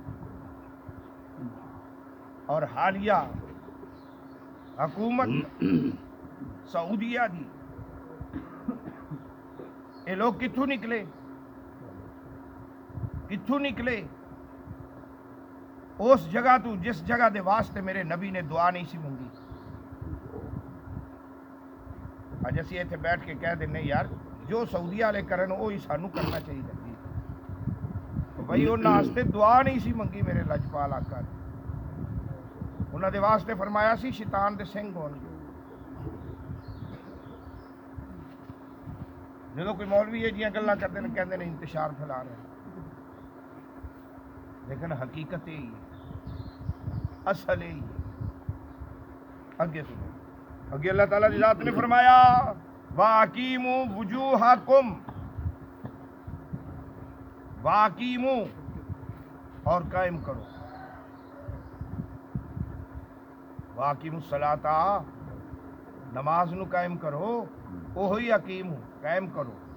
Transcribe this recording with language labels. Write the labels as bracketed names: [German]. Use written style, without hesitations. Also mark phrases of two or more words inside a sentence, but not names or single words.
[Punjabi] اور حالیہ حکومت سعودیہ دی یہ لوگ کتھوں نکلے؟ کتھوں نکلے؟ اس جگہ تو جس جگہ دے واسطے میرے نبی نے دعا نہیں سی منگی۔ اج اسی ایتھے بیٹھ کے کہہ دینے یار جو سعودیہ والے کرن وہی سانو کرنا چاہیے تو بھائی انہاں واسطے دعا نہیں سی منگی میرے لجپال آقا نے۔ انہاں دے واسطے فرمایا سی شیطان دے سنگ ہون گے۔ [Urdu] جدو کوئی مولوی یہ جیاں گلاں کرتے ہیں کہتے ہیں انتشار پھیلا رہے ہیں، لیکن حقیقت یہی ہے، اصل یہی ہے۔ آگے سنو، آگے اللہ تعالیٰ کی ذات نے فرمایا [Arabic] وَأَقِیمُوا وُجُوهَکُمْ، وَأَقِیمُوا [Urdu] اور قائم کرو، [Arabic] وَأَقِیمُوا الصَّلَاةَ [Urdu] نماز نو قائم کرو، وہی اقیم قائم کرو۔